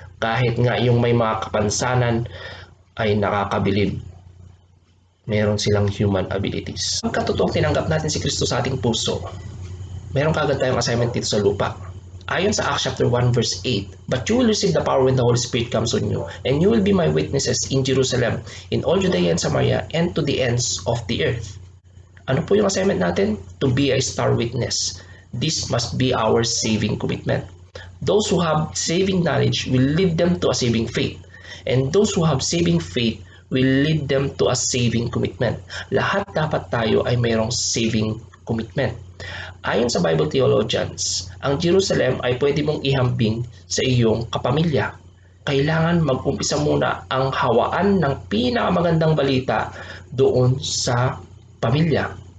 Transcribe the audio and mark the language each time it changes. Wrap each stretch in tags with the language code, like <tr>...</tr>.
<tl>Kahit nga yung may mga kapansanan ay nakakabilib. Meron silang</tl> <en>human abilities.</en> <tl>Pagka totoong tinanggap natin si Kristo sa ating puso, meron kagad tayong assignment dito sa lupa. Ayon sa</tl> <en>Acts chapter 1 verse 8, "But you will receive the power when the Holy Spirit comes on you, and you will be my witnesses in Jerusalem, in all Judea and Samaria, and to the ends of the earth."</en> <tl>Ano po yung assignment natin?</tl> <en>To be a star witness. This must be our saving commitment. Those who have saving knowledge will lead them to a saving faith. And those who have saving faith will lead them to a saving commitment.</en> <tl>Lahat dapat tayo ay mayroong saving commitment. Ayon sa Bible theologians, ang Jerusalem ay pwede mong ihambing sa iyong kapamilya. Kailangan mag-umpisa muna ang hawaan ng pinakamagandang balita doon sa pamilya.</tl>